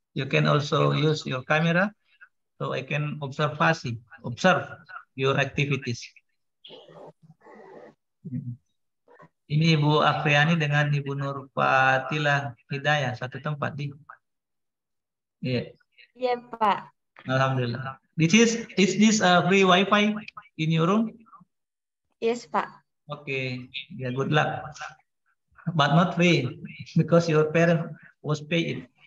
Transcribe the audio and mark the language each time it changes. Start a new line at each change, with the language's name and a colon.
English: You can also use your camera, so I can observe your activities.
Indonesian: Ini Ibu Afriani dengan Ibu Nurfatila Hidayah satu tempat di. Iya. Iya, Pak. Alhamdulillah.
English: Is this free WiFi in your room? Yes, Pak. Oke. Ya, good luck. but not free because your parent was paid.